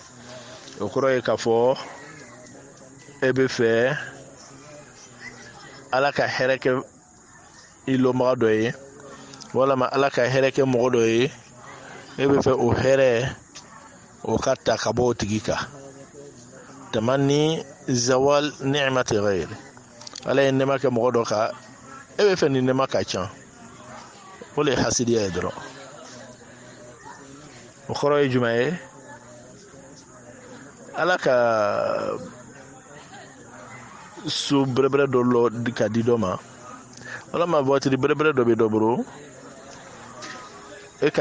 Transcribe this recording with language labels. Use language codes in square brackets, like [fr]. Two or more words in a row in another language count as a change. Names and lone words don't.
[bm] o kɔrɔ ye k'a fɔ e bɛ fɛ ala ka hɛrɛ kɛ i lɔnbaga dɔ ye walama ala ka hɛrɛ kɛ mɔgɔ dɔ ye e bɛ fɛ o hɛrɛ o ka ta ka bɔ o tigi kan [ar] تمني زوال نعمة الغير [bm] ala ye nɛma kɛ mɔgɔ dɔ kan e bɛ fɛ ni nɛma ka ca o le ye hasidiya ye dɔrɔn o kɔrɔ ye jumɛn ye ala ka so bɛrɛbɛrɛ dɔ lɔ ka di dɔ ma walama voiture bɛrɛbɛrɛ dɔ bɛ dɔ bolo e ka